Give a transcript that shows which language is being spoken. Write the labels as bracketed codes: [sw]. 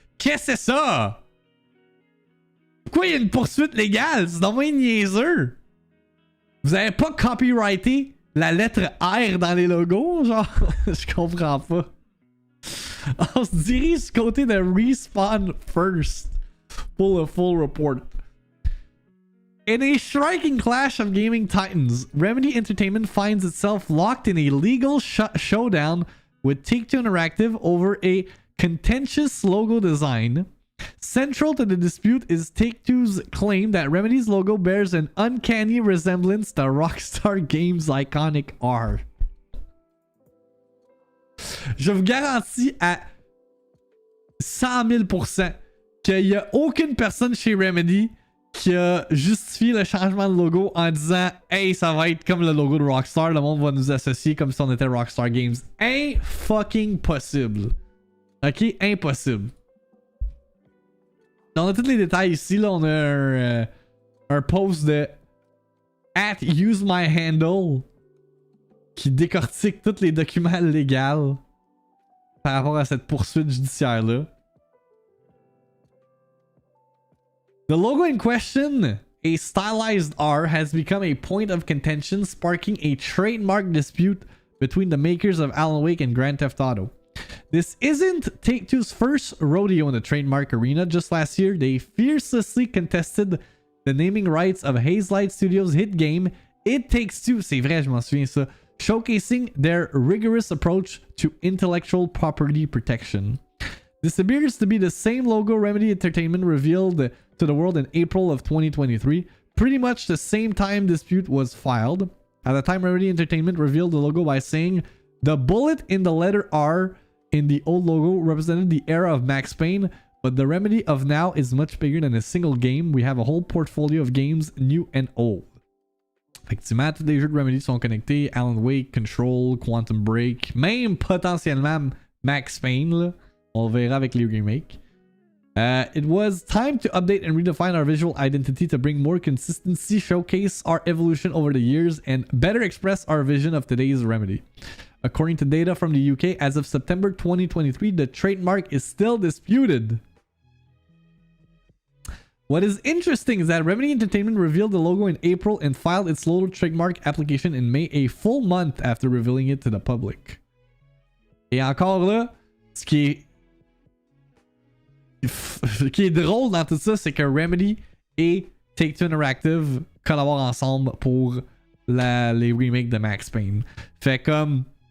[fr] Qu'est-ce que c'est ça? Pourquoi il y a une poursuite légale? C'est dommage niaiseux. Vous avez pas copyrighté la lettre R dans les logos? Genre, je comprends pas. On se dirige du côté de Respawn First pour le full report. [en] In a striking clash of gaming titans, Remedy Entertainment finds itself locked in a legal showdown with Take-Two Interactive over a contentious logo design. Central to the dispute is Take-Two's claim that Remedy's logo bears an uncanny resemblance to Rockstar Games' iconic R. [fr] Je vous garantis à 100 000% qu'il n'y a aucune personne chez Remedy qui a justifié le changement de logo en disant « Hey, ça va être comme le logo de Rockstar, le monde va nous associer comme si on était Rockstar Games. » Fucking possible. Ok? Impossible. On a tous les détails ici. Là, on a un post de @usemyhandle qui décortique tous les documents légaux par rapport à cette poursuite judiciaire-là. [en] The logo in question, a stylized R, has become a point of contention, sparking a trademark dispute between the makers of Alan Wake and Grand Theft Auto. This isn't Take-Two's first rodeo in the trademark arena. Just last year, they fiercely contested the naming rights of Hazelight Studios' hit game It Takes Two. [fr] C'est vrai, je m'en souviens ça. [en] Showcasing their rigorous approach to intellectual property protection. This appears to be the same logo Remedy Entertainment revealed to the world in April of 2023. Pretty much the same time dispute was filed. At the time, Remedy Entertainment revealed the logo by saying the bullet in the letter R in the old logo represented the era of Max Payne, but the Remedy of now is much bigger than a single game. We have a whole portfolio of games new and old. [fr] Effectivement, tous les jeux de Remedy sont connectés. Alan Wake, Control, Quantum Break, même potentiellement Max Payne, là. On le verra avec les remakes. [en] It was time to update and redefine our visual identity to bring more consistency, showcase our evolution over the years, and better express our vision of today's Remedy. According to data from the UK, as of September 2023, the trademark is still disputed. What is interesting is that Remedy Entertainment revealed the logo in April and filed its logo trademark application in May, a full month after revealing it to the public. [fr] Et encore là, ce qui est drôle dans tout ça, c'est que Remedy et Take-Two Interactive collaborent ensemble pour les remakes de Max Payne. Fait comme...